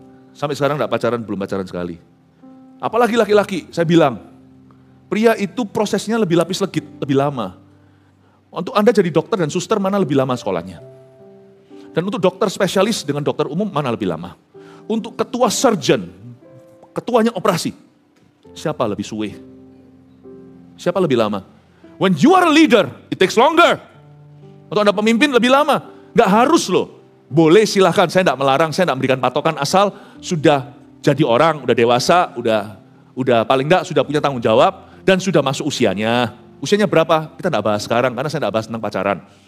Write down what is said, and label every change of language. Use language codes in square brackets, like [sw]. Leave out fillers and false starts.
[id] Sampai sekarang enggak pacaran, belum pacaran sekali. Apalagi laki-laki, saya bilang, pria itu prosesnya lebih lapis legit, lebih lama. Untuk Anda jadi dokter dan suster, mana lebih lama sekolahnya? Dan untuk dokter spesialis dengan dokter umum, mana lebih lama? Untuk ketua surgeon, ketuanya operasi, siapa lebih suwe? Siapa lebih lama? [en] When you are a leader, it takes longer. [id] Untuk Anda pemimpin lebih lama. Nggak harus loh. Boleh silahkan, saya enggak melarang, saya enggak memberikan patokan, asal sudah jadi orang, udah dewasa, udah paling enggak sudah punya tanggung jawab, dan sudah masuk usianya. Usianya berapa? Kita enggak bahas sekarang, karena saya enggak bahas tentang pacaran.